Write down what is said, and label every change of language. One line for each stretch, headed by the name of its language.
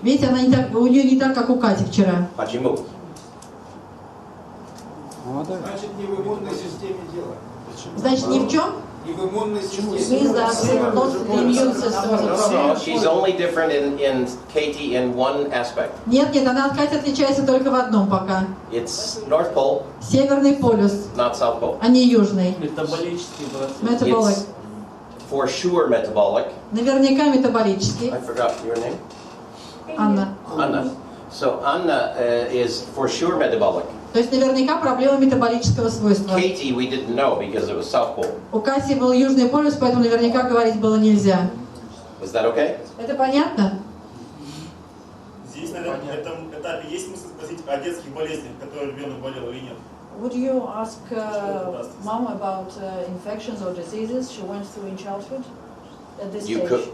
Russian: Видите, она не так, у нее не так, как у Кати вчера. Почему? Значит, не в иммунной системе дело. Значит, ни в чем? Не в иммунной системе.
English: No, she's only different in Katie in one aspect.
Russian: Нет, нет, она от Кати отличается только в одном пока.
English: It's North Pole,
Russian: Северный полюс,
English: not South Pole.
Russian: а не южный. Метаболический процесс. Метаболик.
English: It's for sure metabolic.
Russian: Наверняка метаболический.
English: I forgot your name.
Russian: Анна.
English: Anna. So Anna is for sure metabolic.
Russian: То есть наверняка проблема метаболического свойства.
English: Katie we didn't know because it was South Pole.
Russian: У Кати был южный полюс, поэтому наверняка говорить было нельзя.
English: Was that okay?
Russian: Это понятно? Здесь, наверное, на этом этапе есть смысл спросить о детских болезнях, которые ребенок болел или нет?
English: Would you ask mom about infections or diseases she went through in childhood at this stage?